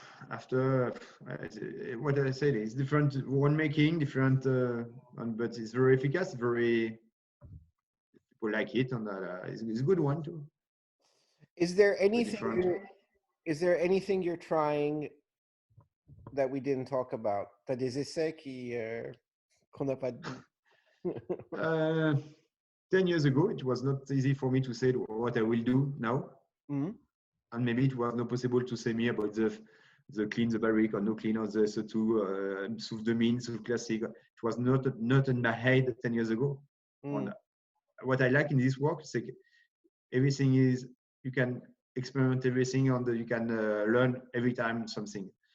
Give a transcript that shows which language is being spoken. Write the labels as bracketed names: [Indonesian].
[English] After what I said, it's different winemaking, different, but it's very efficacious. Very people like it, and it's a good one too. Is there anything? Is there anything you're trying that we didn't talk about? [French] T'as des essais qu'on n'a pas dit? [English] 10 years ago, it was not easy for me to say what I will do now. And maybe it was not possible to say me about the clean, the barrique, or no clean, or the SO2, sous Domaine, sous classic. It was not in my head 10 years ago. What I like in this work is like everything is, you can experiment everything, and you can learn every time something.